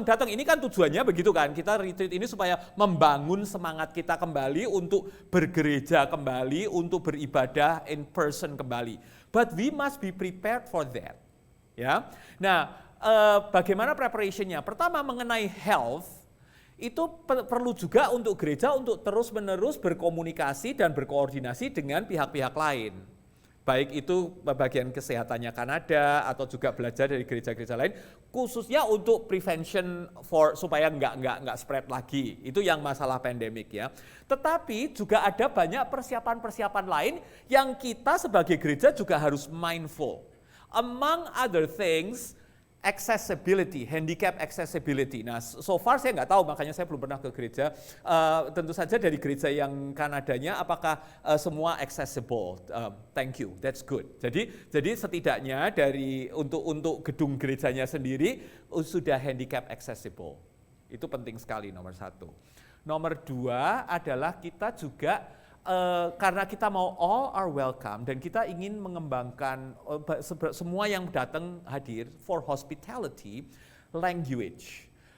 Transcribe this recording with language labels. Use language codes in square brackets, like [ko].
[id] Ini kan tujuannya begitu kan, kita retreat ini supaya membangun semangat kita kembali untuk bergereja kembali, untuk beribadah in person kembali. [en] But we must be prepared for that. [id] Ya, nah. Bagaimana preparationnya? Pertama mengenai health, itu perlu juga untuk gereja untuk terus-menerus berkomunikasi dan berkoordinasi dengan pihak-pihak lain. Baik itu bagian kesehatannya Kanada atau juga belajar dari gereja-gereja lain, khususnya untuk prevention supaya nggak spread lagi. Itu yang masalah pandemik ya. Tetapi juga ada banyak persiapan-persiapan lain yang kita sebagai gereja juga harus mindful. [en] Among other things, accessibility, handicap accessibility. [id] Nah, so far saya nggak tahu, makanya saya belum pernah ke gereja. Tentu saja dari gereja yang Kanadanya, apakah semua accessible? [en] Thank you, that's good. [id] Jadi setidaknya untuk gedung gerejanya sendiri sudah handicap accessible. Itu penting sekali nomor satu. Nomor dua adalah kita juga karena kita mau [en] all are welcome [id] dan kita ingin mengembangkan semua yang datang hadir for hospitality, language.